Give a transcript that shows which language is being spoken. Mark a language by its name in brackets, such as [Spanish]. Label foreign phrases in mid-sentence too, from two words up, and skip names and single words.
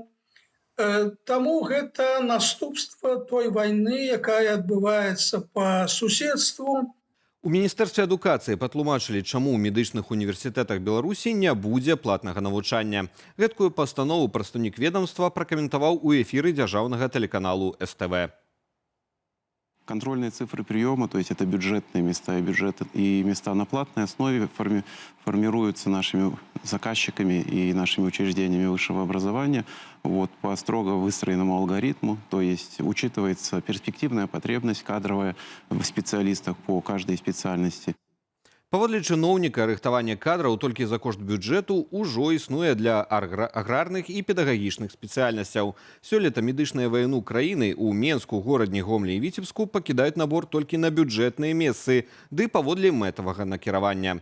[Belarusian] Таму гэта наступства той вайны, якая адбываецца па суседству. У Міністэрстве адукацыі патлумачылі, чаму ў медычных універсітэтах Беларусі не будзе платнага навучання. Гэткую пастанову прадстаўнік ведомства пракаментаваў у эфіры дзяржаўнага тэлеканалу СТВ. [Russian] Контрольные цифры приема, то есть это бюджетные места и места на платной основе, формируются нашими заказчиками и нашими учреждениями высшего образования по строго выстроенному алгоритму, то есть учитывается перспективная потребность кадровая в специалистах по каждой специальности. [Belarusian] Паводле чыноўніка, рыхтаванне кадраў толькі за кошт бюджэту ўжо існуе для аграрных і педагагічных спецыяльнасцяў. Сёлета медычныя ваяну краіны ў Менску, горадні Гомлі і Віцебску пакідаюць набор толькі на бюджэтныя месцы, ды паводле мэтавага накіравання.